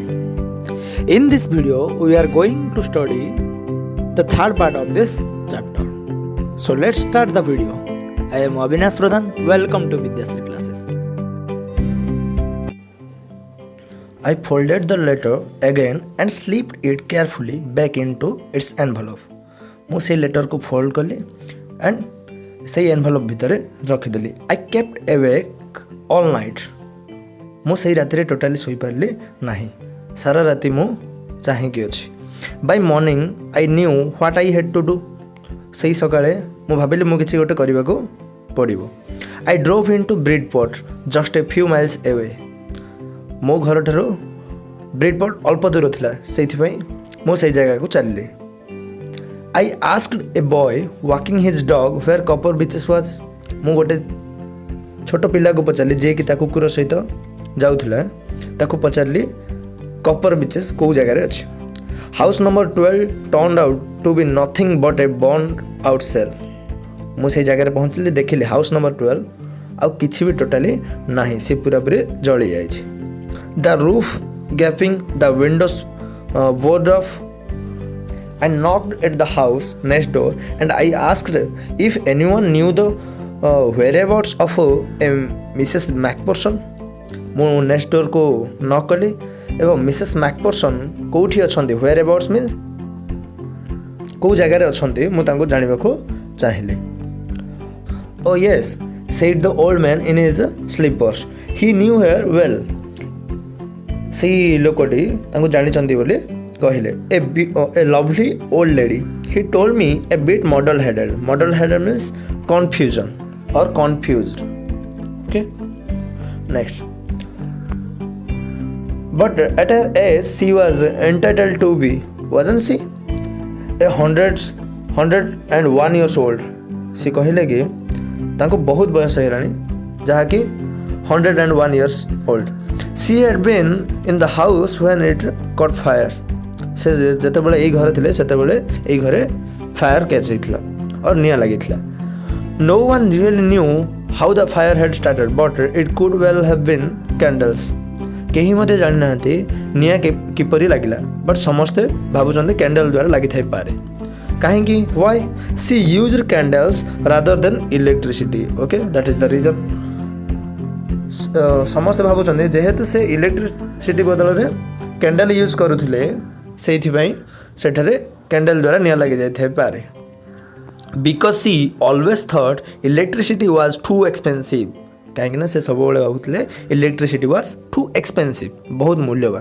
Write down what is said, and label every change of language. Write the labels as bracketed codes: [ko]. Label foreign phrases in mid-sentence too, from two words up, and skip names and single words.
[en] In this video, we are going to study the third part of this chapter. So let's start the video. I am Avinash Pradhan. Welcome to Vidyasri classes. I folded the letter again and slipped it carefully back into its envelope. [or] ମୁଁ ସେଇ ଲେଟରକୁ ଫୋଲ୍ଡ କଲି ଆଣ୍ଡ ସେଇ ଏନଭଲପ୍ ଭିତରେ ରଖିଦେଲି. [en] I kept awake all night. [or] ମୁଁ ସେଇ ରାତିରେ ଟୋଟାଲି ଶୋଇପାରିଲି ନାହିଁ. ସାରା ରାତି ମୁଁ ଚାହିଁକି ଅଛି. [en] By morning I knew what I had to do. [or] ସେଇ ସକାଳେ ମୁଁ ଭାବିଲି ମୁଁ କିଛି ଗୋଟେ କରିବାକୁ ପଡ଼ିବ. [en] I drove in to Bridport just a few miles away. [or] ମୋ ଘରଠାରୁ ବ୍ରିଡପୋର୍ଟ ଅଳ୍ପ ଦୂର ଥିଲା, ସେଇଥିପାଇଁ ମୁଁ ସେଇ ଜାଗାକୁ ଚାଲିଲି. [en] I asked a boy walking his dog where Copper Beaches was. [or] ମୁଁ ଗୋଟେ ଛୋଟ ପିଲାକୁ ପଚାରିଲି ଯିଏକି ତା କୁକୁର ସହିତ ଯାଉଥିଲା. ତାକୁ ପଚାରିଲି କପର ବିଚେସ୍ କେଉଁ ଜାଗାରେ ଅଛି. [en] House number 12 turned out to be nothing but a burned out cell. [or] ମୁଁ ସେଇ ଜାଗାରେ ପହଞ୍ଚିଲି, ଦେଖିଲି [en] house number [or] 12 ଆଉ କିଛି ବି ଟୋଟାଲି ନାହିଁ, ସେ ପୁରାପୁରି ଜଳି ଯାଇଛି. [en] The roof gaping, the windows boarded off. I knocked at the house next door and I asked if anyone knew the whereabouts of a Mrs. MacPherson. [or] ମୁଁ [en] next doorକୁ [or] ନକ୍ କଲି ଏବଂ ମିସେସ୍ ମ୍ୟାକପର୍ସନ୍ କେଉଁଠି ଅଛନ୍ତି, [en] whereabouts means [or] କେଉଁ ଜାଗାରେ ଅଛନ୍ତି, ମୁଁ ତାଙ୍କୁ ଜାଣିବାକୁ ଚାହିଁଲି. [en] Oh yes, said the old man in his slippers. He knew her well. [or] ସେଇ ଲୋକଟି ତାଙ୍କୁ ଜାଣିଛନ୍ତି ବୋଲି କହିଲେ. [en] A lovely old lady. He told me a bit muddle-headed. Muddle-headed means confusion or confused. Okay. Next. But at her age, she was entitled to be, wasn't she? 101 years old. [or] ସେ କହିଲେ କି ତାଙ୍କୁ ବହୁତ ବୟସ ହେଇଗଲାଣି, ଯାହାକି [en] 101 years old. She had been in the house when it caught fire. [or] ସେ ଯେତେବେଳେ ଏଇ ଘରେ ଥିଲେ ସେତେବେଳେ ଏଇ ଘରେ [en] fire catch [or] ହେଇଥିଲା और ନିଆଁ ଲାଗିଥିଲା. [en] No one really knew how the fire had started, but it could well have been candles. [or] କେହି ମଧ୍ୟ ଜାଣିନାହାନ୍ତି ନିଆଁ କିପରି ଲାଗିଲା, ବଟ୍ ସମସ୍ତେ ଭାବୁଛନ୍ତି କ୍ୟାଣ୍ଡେଲ୍ ଦ୍ୱାରା ଲାଗିଥାଇପାରେ. କାହିଁକି? [en] why? she used candles rather than electricity. okay, that is the reason. [or] ସମସ୍ତେ ଭାବୁଛନ୍ତି ଯେହେତୁ ସେ ଇଲେକ୍ଟ୍ରିସିଟି ବଦଳରେ କ୍ୟାଣ୍ଡେଲ୍ ୟୁଜ୍ କରୁଥିଲେ, ସେଇଥିପାଇଁ ସେଠାରେ କ୍ୟାଣ୍ଡେଲ୍ ଦ୍ୱାରା ନିଆଁ ଲାଗିଯାଇଥାଇପାରେ. [en] Because she always thought electricity was too expensive. [or] କାହିଁକିନା ସେ ସବୁବେଳେ ଭାବୁଥିଲେ [en] electricity was too expensive, [or] ବହୁତ ମୂଲ୍ୟବାନ.